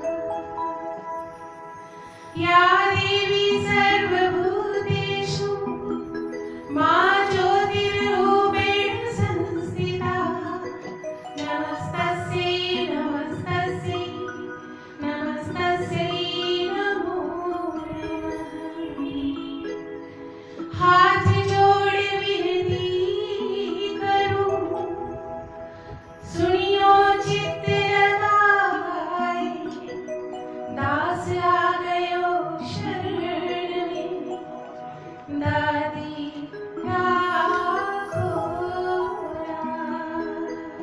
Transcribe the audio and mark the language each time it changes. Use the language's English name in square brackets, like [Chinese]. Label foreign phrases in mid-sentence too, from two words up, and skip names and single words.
[Sanskrit] या देवी सर्वभूतेषु मां ज्योतिर्रूपेण संस्थिता नमस्तस्यै नमस्तस्यै नमस्तस्यै नमो नमः। [Hindi] हाथ जोड़ विनती करूं सुनियो चित्त लगाए, दास आ गयो शरण में दादी राखो राम।